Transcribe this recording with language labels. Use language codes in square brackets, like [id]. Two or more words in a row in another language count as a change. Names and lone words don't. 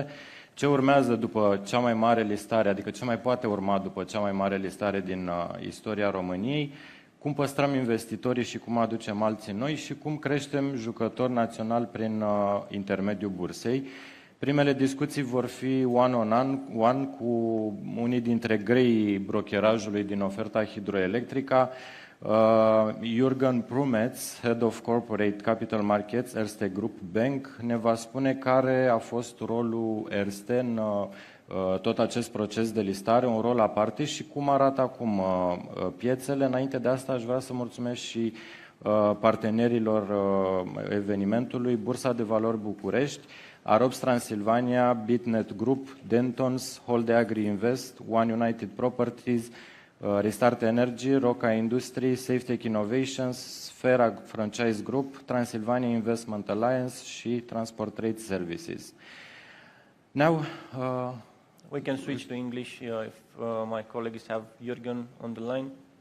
[ro] Ce urmează după cea mai mare listare, adică ce mai poate urma după cea mai mare listare din istoria României? Cum păstrăm investitorii și cum aducem alții noi și cum creștem jucători naționali prin intermediul bursei. Primele discuții vor fi [en] one-on-one [ro] cu unii dintre greii brokerajului din oferta hidroelectrică. Jürgen Prumetz, [en] Head of Corporate Capital Markets, Erste Group Bank, [ro] ne va spune care a fost rolul Erste în tot acest proces de listare, un rol aparte și cum arată acum piețele. Înainte de asta aș vrea să mulțumesc și partenerilor evenimentului, Bursa de Valori București, Arops Transilvania, Bitnet Group, Dentons, Holde Agri Invest, One United Properties, Restart Energy, Roca Industry, SafeTech Innovations, Sfera Franchise Group, Transilvania Investment Alliance și Transport Trade Services. [en] Now, we can switch to English if my colleagues have Jürgen on the line.